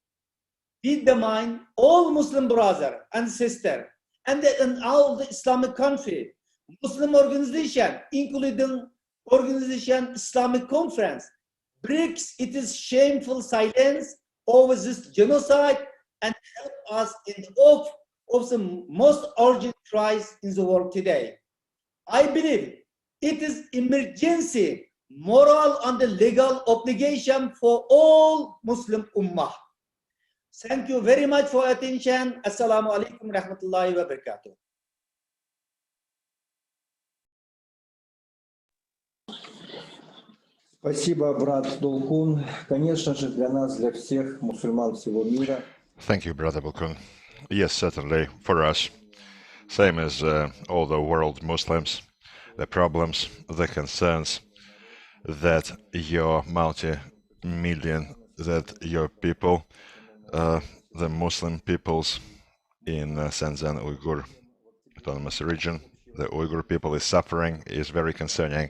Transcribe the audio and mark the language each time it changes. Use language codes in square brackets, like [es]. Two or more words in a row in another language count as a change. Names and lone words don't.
[en] We demand all Muslim brother and sister and all the Islamic country, Muslim organization, including organization Islamic Conference, breaks its shameful silence over this genocide and help us in the hope of the most urgent crisis in the world today. I believe it is emergency, moral and legal obligation for all Muslim Ummah. Thank you very much for attention. [ar] السلام عليكم رحمة الله وبركاته. [ru] Спасибо, брат Долкун. Конечно же, для нас, для всех мусульман всего мира. [en] Thank you, Brother Bulkun. Yes, certainly, for us, same as all the world Muslims, the problems, the concerns that your multi-million, that your people, the Muslim peoples in Xinjiang Uyghur Autonomous Region, the Uyghur people is suffering, is very concerning.